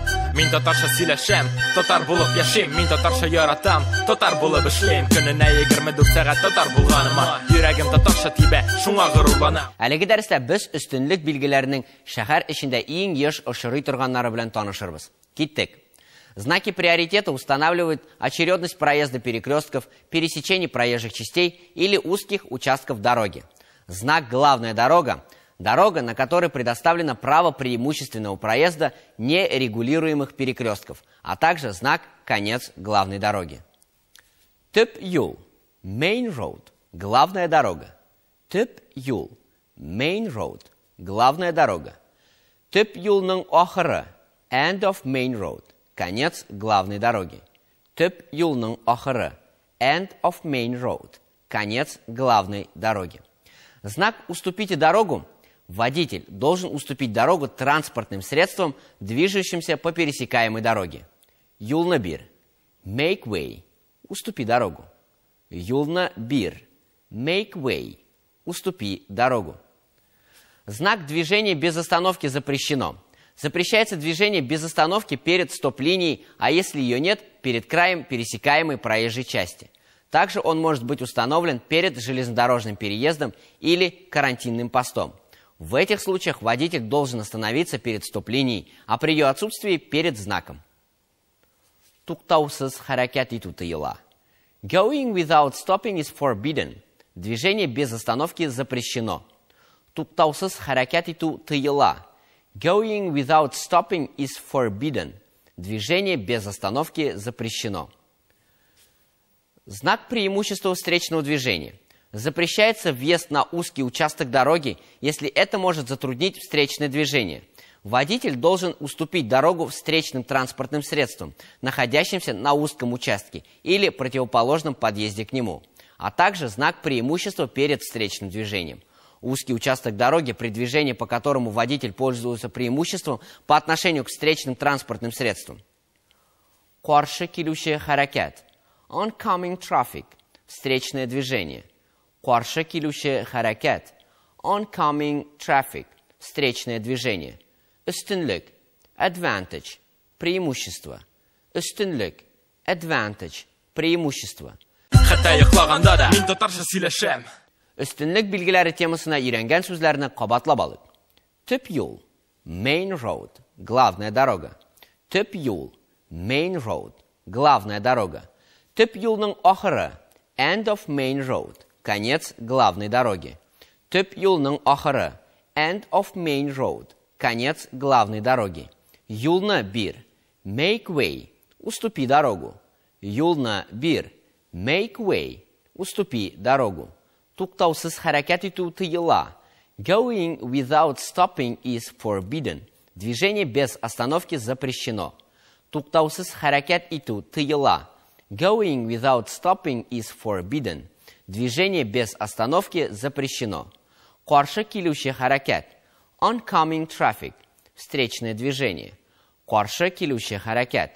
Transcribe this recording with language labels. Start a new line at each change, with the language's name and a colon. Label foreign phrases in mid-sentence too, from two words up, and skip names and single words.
Tatar: Мин татарча сөйләшәм, татар булып яшим. Мин татарча яратам, татар булып эшлим. Көненә 24 сәгать татар булганыма, йөрәгем татарча тибә, шуңа горурланам. Әлеге дәрестә без өстенлек билгеләренең шәһәр эчендә иң еш очрый торганнары белән танышырбыз. Киттек.
Russian: Знаки приоритета устанавливают очередность проезда перекрестков, пересечений проезжих частей или узких участков дороги. Знак «Главная дорога» – дорога, на которой предоставлено право преимущественного проезда нерегулируемых перекрестков, а также знак «Конец главной дороги».
Tatar: Төп юл –
English: Main Road –
Russian: главная дорога.
Tatar: Төп юл –
English: Main Road –
Russian: главная дорога.
Tatar: Төп юлның ахыры –
English: End of Main Road –
Russian: конец главной дороги. Төп юлның ахыры – End of Main Road – конец главной дороги. Знак «Уступите дорогу» – водитель должен уступить дорогу транспортным средствам, движущимся по пересекаемой дороге.
Tatar: Юлна бир –
English: Make way –
Russian: уступи дорогу.
Tatar: Юлна бир –
English: Make way –
Russian: уступи дорогу. Знак «Движение без остановки» запрещено. Запрещается движение без остановки перед стоп-линией, а если ее нет, перед краем пересекаемой проезжей части. Также он может быть установлен перед железнодорожным переездом или карантинным постом. В этих случаях водитель должен остановиться перед стоп-линией, а при ее отсутствии перед знаком.
Tatar: Туктаусыз хәрәкәт итү тыела.
English: Going without stopping is forbidden.
Russian: Движение без остановки запрещено.
Tatar: Туктаусыз хәрәкәт итү тыела.
English: Going without stopping is forbidden.
Russian: Движение без остановки запрещено. Знак преимущества встречного движения. Запрещается въезд на узкий участок дороги, если это может затруднить встречное движение. Водитель должен уступить дорогу встречным транспортным средствам, находящимся на узком участке или противоположном подъезде к нему, а также знак преимущества перед встречным движением. Узкий участок дороги, при движении по которому водитель пользуется преимуществом по отношению к встречным транспортным средствам.
Tatar: Каршы килүче хәрәкәт.
English: Oncoming traffic.
Russian: Встречное движение.
Tatar: Каршы килүче хәрәкәт.
English: Oncoming traffic.
Russian: Встречное движение.
Tatar: Өстенлек. Advantage. Преимущество. Өстенлек. Advantage. Преимущество. Хәтта йоклаганда да мин татарча сөйләшәм. Өстенлек билгеләре темасына өйрәнгән сүзләрне кабатлап алыйк. Төп юл.
English: Main road.
Russian: Главная дорога.
Tatar: Төп юл.
English: Main road.
Russian: Главная дорога.
Tatar: Төп юлның ахыры.
English: End of Main road.
Russian: Конец главной дороги.
Tatar: Төп юлның ахыры.
English: End of Main road.
Russian: Конец главной дороги.
Tatar: Юлна бир.
English: Make way.
Russian: Уступи дорогу.
Tatar: Юлна бир.
English: Make way.
Russian: Уступи дорогу.
Tatar: Туктаусыз хәрәкәт итү тыела.
English: Going without stopping is forbidden.
Russian: Движение без остановки запрещено.
Tatar: Туктаусыз хәрәкәт итү тыела.
English: Going without stopping is forbidden.
Russian: Движение без остановки запрещено.
Tatar: Каршы килүче хәрәкәт.
English: Oncoming traffic.
Russian: Встречное движение.
Tatar: Каршы килүче хәрәкәт.